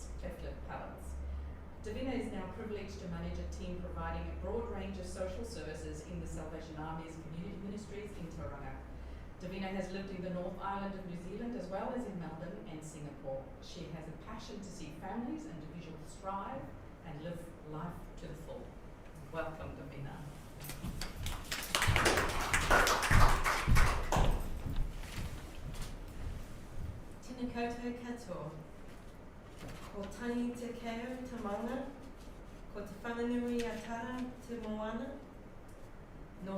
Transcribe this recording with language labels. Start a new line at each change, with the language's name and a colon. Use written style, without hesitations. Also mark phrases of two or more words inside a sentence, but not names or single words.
English: Davina is now privileged to manage a team providing a broad range of social services in the Salvation Army's community ministries in Tauranga. Davina has lived in the North Island of New Zealand as well as in Melbourne and Singapore. She has a passion to see families and individuals thrive and live life to the full. Welcome, Davina.
Māori: Tēnā koutou katoa. Ko tangi te keo te maunga, ko te whanganui a tara te moana, no